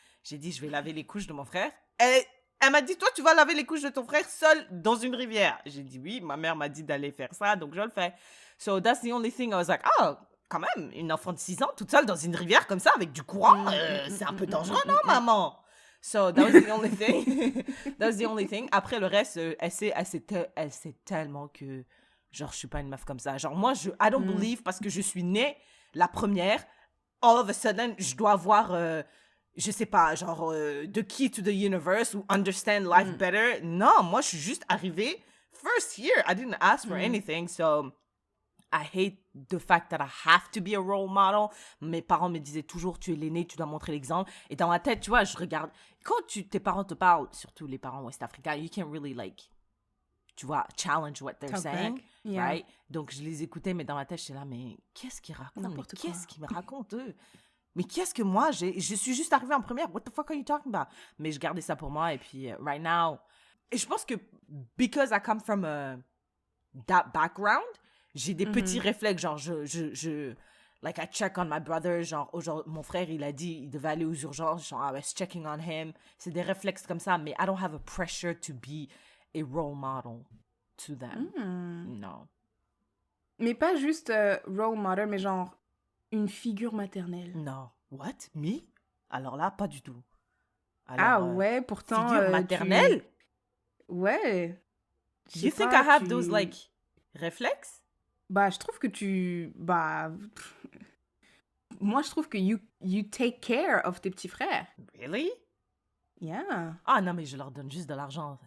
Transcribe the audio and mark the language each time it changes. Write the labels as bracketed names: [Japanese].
[French] J'ai dit, je vais laver les couches de mon frère. Elle m'a dit, toi, tu vas laver les couches de ton frère seul dans une rivière. J'ai dit, oui, ma mère m'a dit d'aller faire ça, donc je le fais. [English] So that's the only thing I was like, [French] oh, quand même, une enfant de 6 ans toute seule dans une rivière comme ça, avec du courant, c'est un peu dangereux, non, maman? [English] So that was the only thing. That was the only thing. [French] Après, le reste, elle sait tellement que, genre, je suis pas une meuf comme ça. Genre, moi, [English] I don't believe, [French] parce que je suis née la première, [English] all of a sudden, [French] je dois avoir... je sais pas, genre, [English] the key to the universe ou understand life better. [French] Non, moi, je suis juste arrivée [English] first year. I didn't ask for anything, so I hate the fact that I have to be a role model. [French] Mes parents me disaient toujours, tu es l'aîné, tu dois montrer l'exemple. Et dans ma tête, tu vois, je regarde. Quand tes parents te parlent, surtout les parents ouest-africains, [English] you can't really, like, [French] tu vois, [English] challenge what they're Talk saying, back. Yeah. right? [French] Donc, je les écoutais, mais dans ma tête, j'étais là, mais qu'est-ce qu'ils racontent? N'importe Mais quoi. qu'est-ce qu'ils me racontent, eux? Mais qu'est-ce que moi, je suis juste arrivée en première. [English] What the fuck are you talking about? [French] Mais je gardais ça pour moi. Et puis, [English] right now... [French] Et je pense que, [English] because I come from that background, [French] J'ai des petits réflexes, genre, like, [English] I check on my brother, [French] genre, aujourd'hui, mon frère, il a dit, il devait aller aux urgences, genre, [English] I was checking on him. [French] C'est des réflexes comme ça, mais [English] I don't have a pressure to be a role model to them. [French] Non. Mais pas juste role model, mais genre une figure maternelle. Non. [English] What? Me? [French] Alors là, pas du tout. Alors, ouais, pourtant... figure maternelle? Ouais. [English] You think I have those, like, réflexes? [French] Bah, je trouve que moi, je trouve que [English] you take care of [French] tes petits frères. [English] Really? Yeah. [French] Ah non, mais je leur donne juste de l'argent.